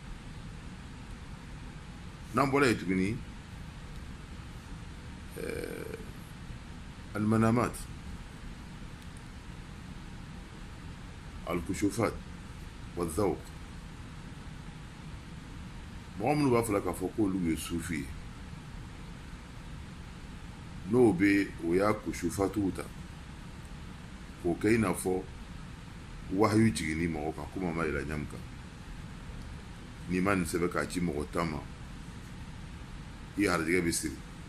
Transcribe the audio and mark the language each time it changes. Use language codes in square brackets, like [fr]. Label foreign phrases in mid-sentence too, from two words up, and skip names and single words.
[bm] n'an bɔra yen tuguni [ar] المنامات الكشوفات والذوق [bm] mɔgɔ minnu b'a fɔ k'a fɔ k'olu ye sufi ye n'o bɛ o y'a kushufatiw ta k'o kɛ i n'a fɔ wahayu jiginni mɔgɔ kan komi a ma yɛlɛ ɲamu kan n'i ma nin sɛbɛn k'a ci mɔgɔ tan ma i harijɛgɛ bɛ siri